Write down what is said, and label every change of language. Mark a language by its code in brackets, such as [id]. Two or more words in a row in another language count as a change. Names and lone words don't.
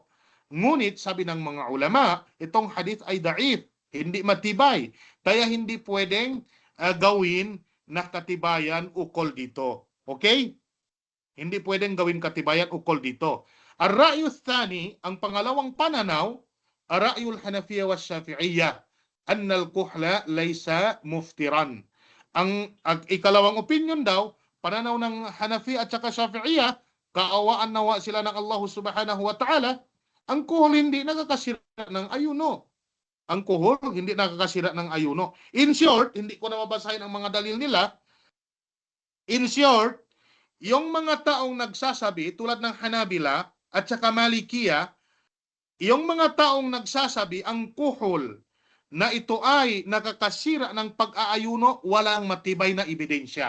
[tl] Ngunit sabi ng mga ulama, itong hadith ay da'if, hindi matibay. Kaya hindi pwedeng gawin na katibayan ukol dito. Okay? Hindi pwedeng gawin katibayan ukol dito. [ar] الرأي الثاني, [tl] ang pangalawang pananaw, [ar] الرأي الحنفية والشافعية أن الكحل ليس مفطرا. [tl] Ang ikalawang opinion daw, pananaw ng Hanafi at saka Shafi'iyya, kaawaan nawa sila ng Allah [ar] سبحانه وتعالى, [tl] ang kuhol hindi nakakasira ng ayuno. Ang kuhol hindi nakakasira ng ayuno. [en] In short, [tl] hindi ko na mabasahin ang mga dalil nila. [en] In short, [tl] yung mga taong nagsasabi, tulad ng Hanabila at saka Malikiya, yung mga taong nagsasabi ang kuhol na ito ay nakakasira ng pag-aayuno, walang matibay na ebidensya.